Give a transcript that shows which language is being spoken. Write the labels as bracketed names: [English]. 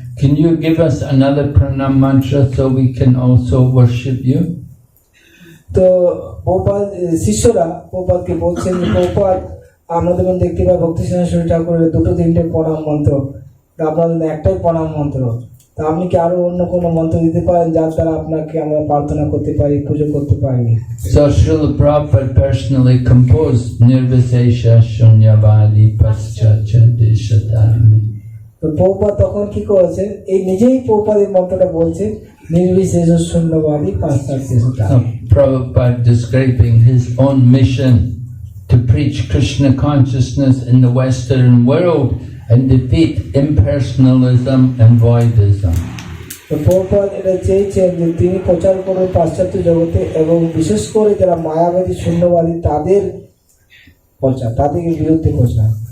[English] Can you give us another pranam mantra so we can also worship you? [Bangla] তো প্রভুপাদ শিষ্যরা প্রভুপাদকে বলছেন যে প্রভুপাদ, আমরা যেমন দেখতে পাই ভক্তি সিংহাসন ঠাকুরের 2-3টে প্রণাম মন্ত্র, আপনাদের একটাই প্রণাম মন্ত্র, তা আপনি কি আরো অন্য কোনো মন্ত্র দিতে পারেন যার দ্বারা আপনাকে আমরা প্রার্থনা করতে পারি, পুজো করতে পারি? [English] So Srila Prabhupada personally composed [Sanskrit] Nirvisesha Shunyavadi Paschacha Deshatani. [Bangla] তো প্রভুপাদ তখন কি করেছে, এই নিজেই প্রভুপাদ এই মন্ত্রটা বলছে, [Sanskrit] নির্বিশেষ শূন্যবাদী পাশ্চাত্য দেশতারিণী। [English] Prabhupada describing his own mission to preach Krishna consciousness in the Western world and defeat impersonalism and voidism. [Bangla] তো প্রভুপাদ এটা চেয়েছেন যে তিনি প্রচার করবেন পাশ্চাত্য জগতে এবং বিশেষ করে যারা মায়াবাদী শূন্যবাদী তাদের প্রচার, তাদের বিরুদ্ধে প্রচার।